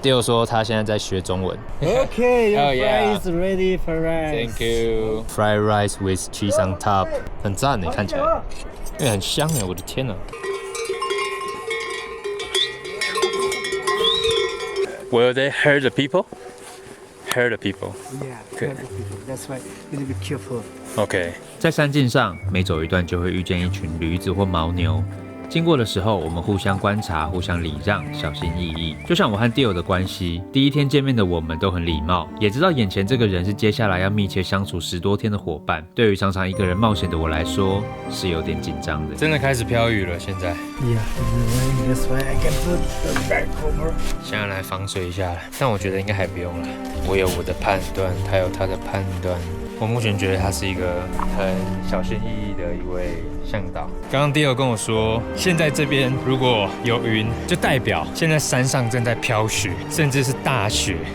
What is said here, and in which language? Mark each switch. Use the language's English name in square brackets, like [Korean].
[Chinese] Theo 说他现在在学中文。 [English] Okay, your Oh, yeah. fry is ready for us. Thank you. Fried rice with cheese on top， [Chinese] 很赞的，看起来，很香哎！我的天哪！ [English] Will they hurt the people? Hurt the people. Yeah, Good. That's why you need to be careful. OK。 [Chinese] 在山径上，每走一段就会遇见一群驴子或牦牛。经过的时候，我们互相观察，互相礼让，小心翼翼。就像我和 Dio 的关系，第一天见面的我们都很礼貌，也知道眼前这个人是接下来要密切相处10多天的伙伴。对于常常一个人冒险的我来说，是有点紧张的。真的开始飘雨了，现在。 [English] Yeah, that's why I can put the back over. [Chinese] 现在来防水一下了，但我觉得应该还不用了。我有我的判断，他有他的判断。我目前觉得他是一个很小心翼翼的一位向导。刚刚 Dio 跟我说，现在这边如果有云，就代表现在山上正在飘雪，甚至是大雪。